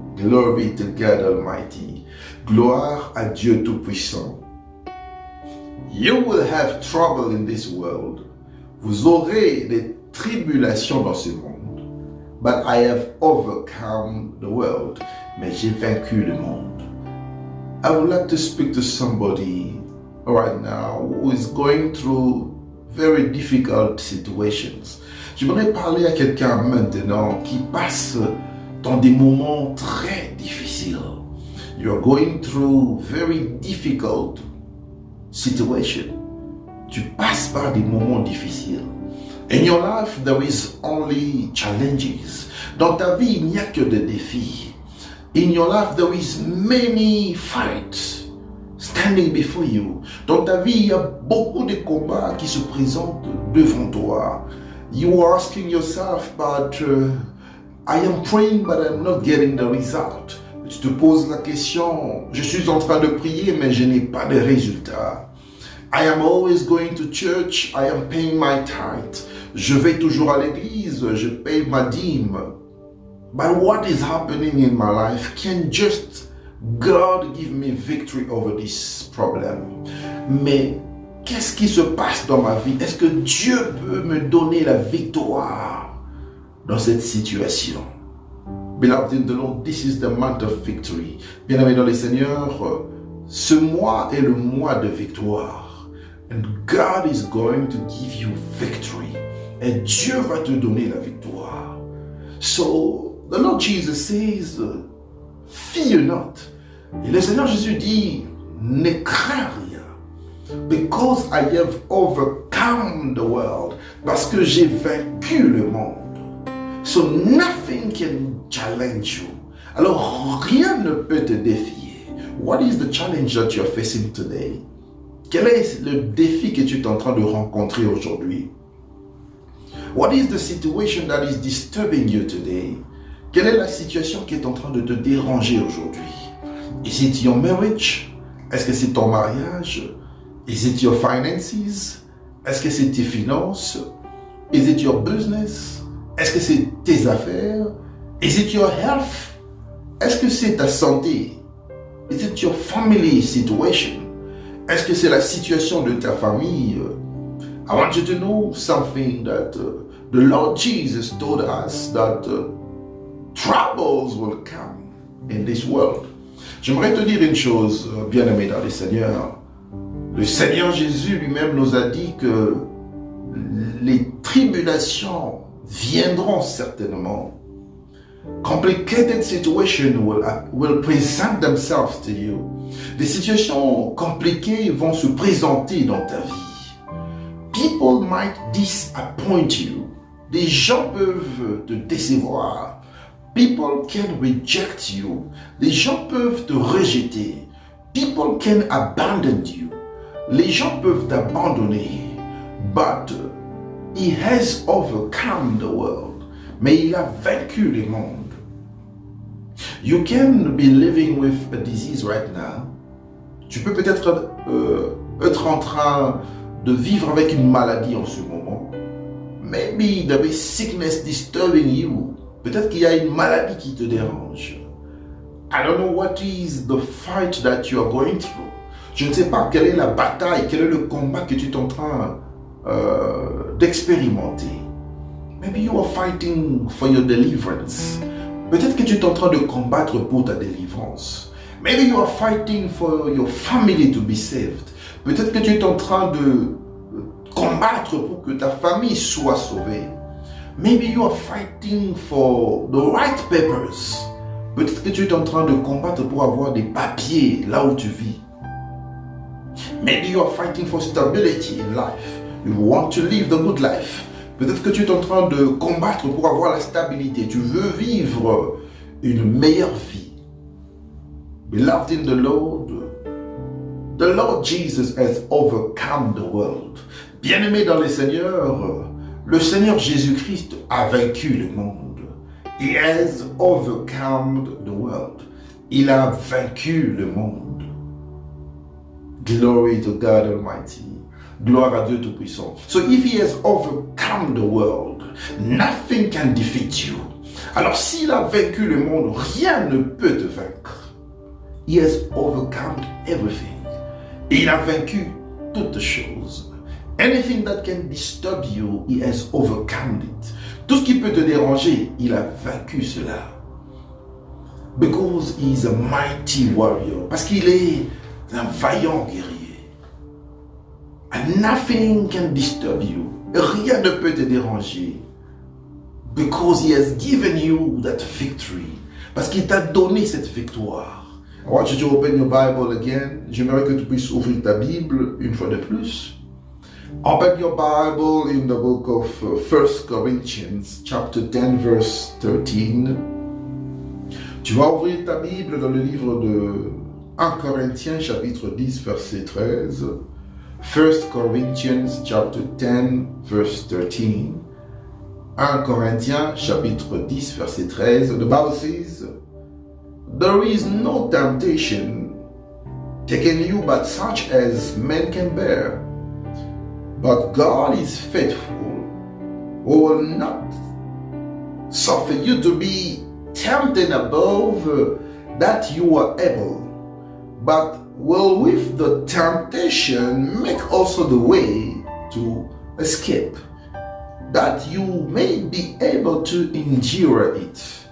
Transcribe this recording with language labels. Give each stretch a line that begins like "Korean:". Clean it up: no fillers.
English: Glory to God Almighty.
French: Gloire à Dieu Tout-Puissant.
English: You will have trouble in this world.
French: Vous aurez des tribulations dans ce monde.
English: But I have overcome the world.
French: Mais j'ai vaincu le monde.
English: I would like to speak to somebody right now who is going through very difficult situations.
French: J'aimerais parler à quelqu'un maintenant qui passe dans des moments très difficiles.
English: You are going through very difficult situation.
French: Tu passes par des moments difficiles.
English: In your life, there is only challenges.
French: Dans ta vie, il n'y a que des défis.
English: In your life, there is many fights standing before you.
French: Dans ta vie, il y a beaucoup de combats qui se présentent devant toi.
English: You are asking yourself, but I am praying, but I'm not getting the result.
French: Tu te poses la question, je suis en train de prier, mais je n'ai pas de résultat.
English: I am always going to church, I am paying my tithe.
French: Je vais toujours à l'église, je paye ma dîme.
English: But what is happening in my life? Can just God give me victory over this problem?
French: Mais qu'est-ce qui se passe dans ma vie? Est-ce que Dieu peut me donner la victoire dans cette situation?
English: Beloved in the Lord, this is the month of victory.
French: Bien-aimés dans le Seigneur, ce mois est le mois de victoire.
English: And God is going to give you victory.
French: Et Dieu va te donner la victoire.
English: So, the Lord Jesus says, fear not.
French: Et le Seigneur Jésus dit, ne crains rien.
English: Because I have overcome the world.
French: Parce que j'ai vaincu le monde.
English: So nothing can challenge you.
French: Alors rien ne peut te défier.
English: What is the challenge that you are facing today?
French: Quel est le défi que tu es en train de rencontrer aujourd'hui?
English: What is the situation that is disturbing you today?
French: Quelle est la situation qui est en train de te déranger aujourd'hui?
English: Is it your marriage?
French: Est-ce que c'est ton mariage?
English: Is it your finances?
French: Est-ce que c'est tes finances?
English: Is it your business?
French: Est-ce que c'est tes affaires?
English: Is it your health?
French: Est-ce que c'est ta santé?
English: Is it your family situation?
French: Est-ce que c'est la situation de ta famille?
English: I want you to know something that the Lord Jesus told us that troubles will come in this world.
French: J'aimerais te dire une chose, bien-aimé dans le Seigneur. Le Seigneur Jésus lui-même nous a dit que les tribulations viendront certainement.
English: Complicated situations will present themselves to you.
French: Des situations compliquées vont se présenter dans ta vie.
English: People might disappoint you.
French: Des gens peuvent te décevoir.
English: People can reject you.
French: Les gens peuvent te rejeter.
English: People can abandon you.
French: Les gens peuvent t'abandonner.
English: But he has overcome the world.
French: Mais il a vaincu le monde.
English: You can be living with a disease right now.
French: Tu peux peut-être être en train de vivre avec une maladie en ce moment.
English: Maybe there is sickness disturbing you.
French: Peut-être qu'il y a une maladie qui te dérange.
English: I don't know what is the fight that you are going through.
French: Je ne sais pas quelle est la bataille, quel est le combat que tu es en train d'expérimenter.
English: Maybe you are fighting for your deliverance.
French: Peut-être que tu es en train de combattre pour ta délivrance.
English: Maybe you are fighting for your family to be saved.
French: Peut-être que tu es en train de combattre pour que ta famille soit sauvée.
English: Maybe you are fighting for the right papers.
French: Peut-être que tu es en train de combattre pour avoir des papiers là où tu vis.
English: Maybe you are fighting for stability in life. You want to live the good life.
French: Peut-être que tu es en train de combattre pour avoir la stabilité. Tu veux vivre une meilleure vie.
English: Beloved in the Lord Jesus has overcome the world.
French: Bien-aimé dans le Seigneur Jésus-Christ a vaincu le monde.
English: He has overcome the world.
French: Il a vaincu le monde.
English: Glory to God Almighty.
French: Gloire à Dieu Tout-Puissant.
English: So if he has overcome the world, nothing can defeat you.
French: Alors s'il a vaincu le monde, rien ne peut te vaincre.
English: He has overcome everything.
French: Il a vaincu toutes choses.
English: Anything that can disturb you, he has overcome it.
French: Tout ce qui peut te déranger, il a vaincu cela.
English: Because he is a mighty warrior.
French: Parce qu'il est un vaillant guerrier.
English: And nothing can disturb you.
French: Rien ne peut te déranger.
English: Because he has given you that victory.
French: Parce qu'il t'a donné cette victoire.
English: I want you to open your Bible again.
French: J'aimerais que tu puisses ouvrir ta Bible une fois de plus.
English: Open your Bible in the book of 1 Corinthians, chapter 10, verse 13.
French: Tu vas ouvrir ta Bible dans le livre de 1 Corinthiens, chapitre 10, verset 13.
English: 1 Corinthians, chapter 10, verse 13.
French: 1 Corinthiens, chapitre 10, verset 13.
English: The Bible says, "There is no temptation taken you but such as men can bear. But God is faithful, who will not suffer you to be tempted above that you are able, but will with the temptation make also the way to escape, that you may be able to endure it."